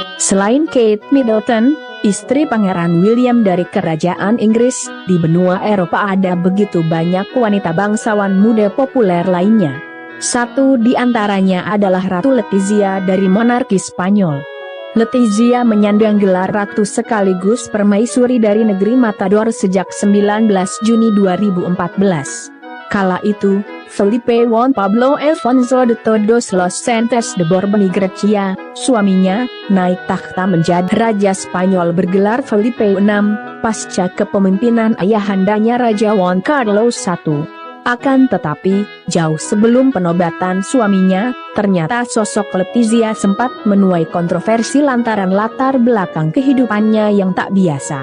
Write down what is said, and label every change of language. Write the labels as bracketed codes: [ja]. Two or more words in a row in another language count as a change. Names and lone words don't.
[id] Selain Kate Middleton, istri Pangeran William dari Kerajaan Inggris, di benua Eropa ada begitu banyak wanita bangsawan muda populer lainnya. Satu di antaranya adalah Ratu Letizia dari monarki Spanyol. Letizia menyandang gelar ratu sekaligus permaisuri dari negeri Matador sejak 19 Juni 2014. Kala itu, Felipe Juan Pablo Alfonso de Todos los Santos de Borbón y Grecia, suaminya, naik takhta menjadi Raja Spanyol bergelar Felipe VI, pasca kepemimpinan ayahandanya Raja Juan Carlos I. Akan tetapi, jauh sebelum penobatan suaminya, ternyata sosok Letizia sempat menuai kontroversi lantaran latar belakang kehidupannya yang tak biasa.